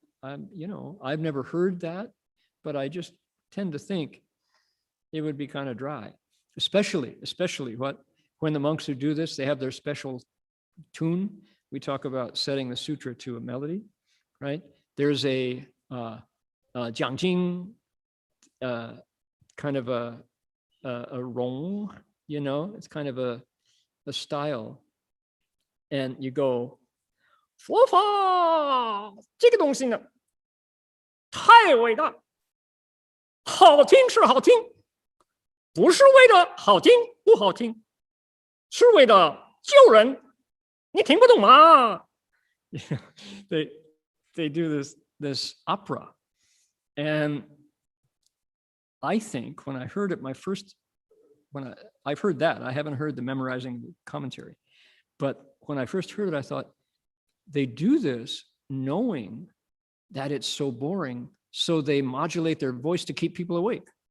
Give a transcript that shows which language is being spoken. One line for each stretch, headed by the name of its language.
English: I've never heard that, but I just tend to think it would be kind of dry, especially when the monks who do this, they have their special tune. we talk about setting the sutra to a melody, right? There's a Chanting, kind of a rong, it's kind of a style. And you go,
Chinese: 佛法这个东西呢，太伟大，好听是好听，不是为了好听不好听，是为了救人。你听不懂吗？
English: They do this opera, and I think when I heard it, I've heard that, I haven't heard the memorizing the commentary, but when I first heard it, I thought they do this knowing that it's so boring, so they modulate their voice to keep people awake.